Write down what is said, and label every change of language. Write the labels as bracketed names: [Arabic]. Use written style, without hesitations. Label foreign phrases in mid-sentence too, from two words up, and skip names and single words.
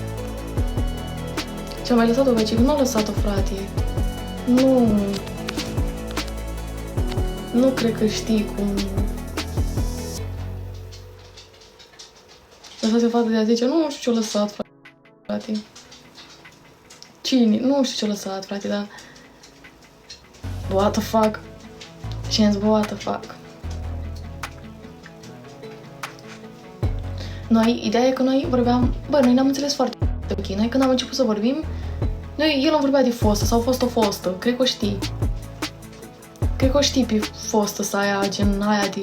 [Romanian] Și am mai lăsat-o, băi, nu am lăsat-o, frate. Nu. nu cred că știi cum... Lăsase fata de a 10, nu știu ce-o lăsat, frate. Cine? Nu știu ce-o lăsat, frate, dar... [English] What the fuck? [Romanian] Și am zis, [English] what the fuck? [Romanian] Noi, ideea e că noi vorbeam... Bă, noi ne-am înțeles foarte ok. Noi când am început să vorbim, el îmi vorbea de fostă sau fost o fostă, cred că o știi. Cred că o știi pe fostă sa aia, gen aia de...